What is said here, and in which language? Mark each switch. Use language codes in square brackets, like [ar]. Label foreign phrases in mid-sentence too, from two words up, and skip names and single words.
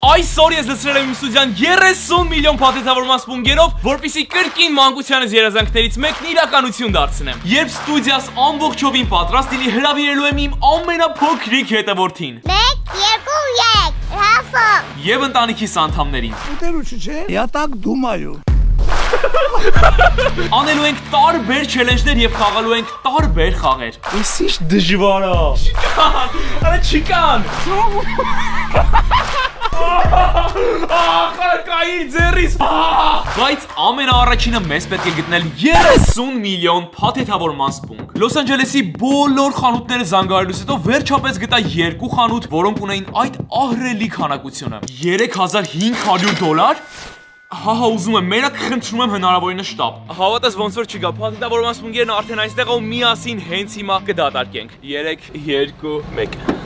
[hy] Այսօր ես լցրել եմ իմ ստուդիան 30 միլիոն փաթեթավորման սպունգերով, որպեսզի կրկին մանկությանս երազանքներից մեկն իրականություն դարձնեմ։ Երբ ստուդիաս ամբողջովին պատրաստ լինի, հրավիրելու եմ իմ ամենափոքրիկ հետևորդին։ 1, 2, 3, Ռաֆա։ Եվ ընտանիքիս անդամներին։ Ուտելուչը չէ, [ru] я так думаю։ [hy] Անելու ենք տարբեր չելենջներ եւ խաղալու ենք տարբեր խաղեր։ Այս ինչ դժվար է։ Չիկան, արա չիկան։ Կայիր ձեռիս։ Բայց ամենաառաջինը մեզ պետք է գտնել 30 միլիոն փաթեթավորման սպունգ։ Լոս Անջելեսի բոլոր խանութները զանգահարելուց հետո վերջապես գտա 2 խանութ, որոնք ունեին այդ ահռելի քանակությունը։ $3500։ Հա, ուզում եմ, մենակ խնդրում եմ հնարավորինս շտապ։ Հավատաս ոնց որ չգա, փաթեթավորման սպունգերն արդեն այստեղ ու միասին հենց հիմա կդատարկենք։ 3, 2, 1։